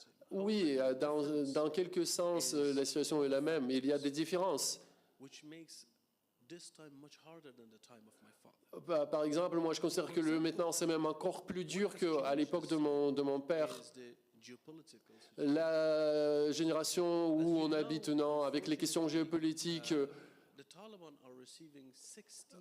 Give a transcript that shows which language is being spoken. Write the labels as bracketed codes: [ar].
[fr] Oui, dans quelques sens, la situation est la même. Il y a des différences. [en] which makes this time much harder than the time of my father. [fr] Par exemple, moi, je considère que maintenant, c'est même encore plus dur qu'à l'époque de mon père. [en] Is the geopolitical situation. [fr] La génération où on habite maintenant, avec les questions géopolitiques, [en] The Taliban are receiving 16